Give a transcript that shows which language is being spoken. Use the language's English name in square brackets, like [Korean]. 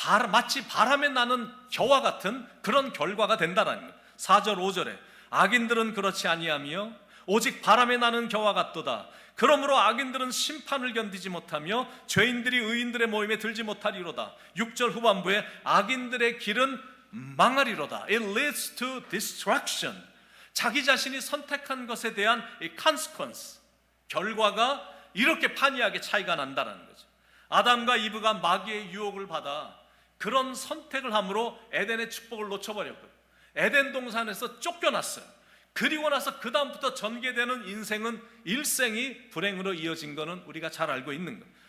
[Korean] 마치 바람에 나는 겨와 같은 그런 결과가 된다라는 거예요. 4절 5절에 악인들은 그렇지 아니하며 오직 바람에 나는 겨와 같도다. 그러므로 악인들은 심판을 견디지 못하며 죄인들이 의인들의 모임에 들지 못하리로다. 6절 후반부에 악인들의 길은 망하리로다. [English] It leads to destruction. [Korean] 자기 자신이 선택한 것에 대한 이 consequence, 결과가 이렇게 판이하게 차이가 난다는 거죠. 아담과 이브가 마귀의 유혹을 받아 그런 선택을 함으로 에덴의 축복을 놓쳐버렸고요. 에덴 동산에서 쫓겨났어요. 그리고 나서 그 다음부터 전개되는 인생은 일생이 불행으로 이어진 것은 우리가 잘 알고 있는 것.